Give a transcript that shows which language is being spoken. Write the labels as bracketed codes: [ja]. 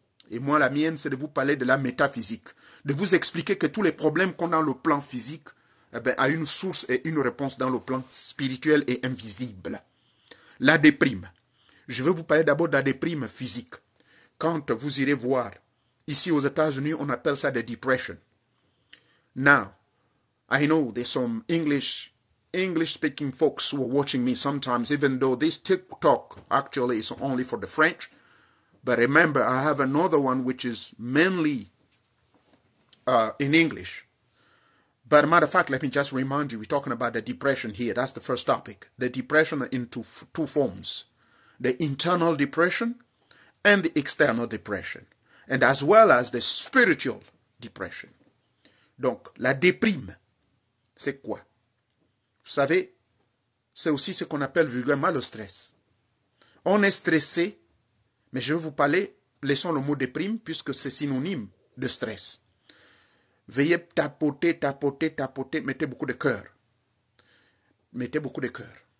[fr] Et moi, la mienne, c'est de vous parler de la métaphysique. De vous expliquer que tous les problèmes qu'on a dans le plan physique a une source et une réponse dans le plan spirituel et invisible. La déprime. Je vais vous parler d'abord de la déprime physique. Quand vous irez voir, ici aux États-Unis, on appelle ça [en] the depression. Now, I know there's some English-speaking folks who are watching me sometimes, even though this TikTok actually is only for the French. But remember, I have another one which is mainly in English. But a matter of fact, let me just remind you, we're talking about the depression here. That's the first topic. The depression into 2 forms. The internal depression and the external depression. And as well as the spiritual depression. [fr] Donc, la déprime, c'est quoi? Vous savez, c'est aussi ce qu'on appelle vulgairement le stress. On est stressé, mais je vais vous parler laissons le mot déprime puisque c'est synonyme de stress. Veuillez tapoter, tapoter, tapoter, mettez beaucoup de cœur. Mettez beaucoup de cœur.